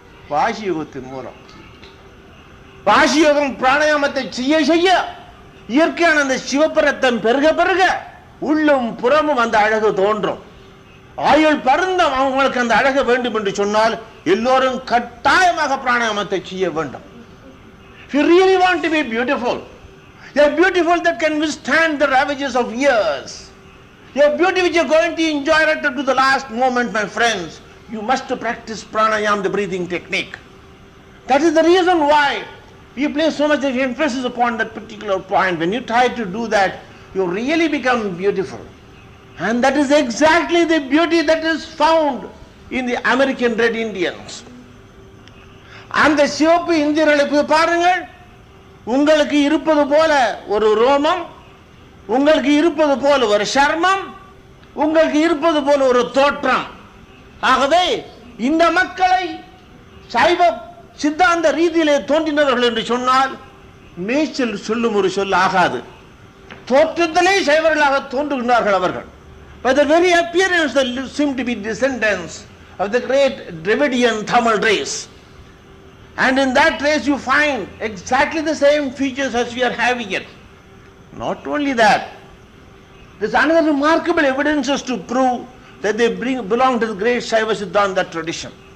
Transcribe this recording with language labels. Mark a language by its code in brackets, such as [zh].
[ta] வாசியோகத்தின் மூலம். வாசியோகம் பிராணாயாமத்தை செய்ய செய்ய இயற்கையான அந்த சிவப்பரத்தம் பெருக பெருக உள்ளும் புறமும் அந்த அழகு தோன்றும். ஆயுள் பருந்தம் அவங்களுக்கு அந்த அழகு வேண்டும் என்று சொன்னால் எல்லோரும் கட்டாயமாக பிராணாயாமத்தை செய்ய வேண்டும். [en] If you really want to be beautiful, you're beautiful that can withstand the ravages of years. You're beauty which you're going to enjoy right up to the last moment, my friends. You must practice pranayama, the breathing technique. That is the reason why we place so much emphasis upon that particular point. When you try to do that, you really become beautiful. And that is exactly the beauty that is found in the American Red Indians. [ta] அந்த சிவப்பு இந்தியர்களை போய் பாருங்கள். உங்களுக்கு இருப்பது போல ஒரு ரோமம், உங்களுக்கு இருப்பது போல ஒரு சர்மம், உங்களுக்கு இருப்பது போல ஒரு தோற்றம். ஆகவே இந்த மக்களை சைவ சித்தாந்த ரீதியிலே தோன்றினவர்கள் என்று சொன்னால் மேய்ச்சல் சொல்லும் ஒரு சொல் ஆகாது. தோற்றத்திலே சைவர்களாக தோன்றுகின்றார்கள் அவர்கள். [en] By the very appearance they seem to be descendants of the great Dravidian Tamil race. And in that race you find exactly the same features as we are having it. Not only that, there's another remarkable evidences to prove that they belong to the great Shaiva Siddhanta tradition.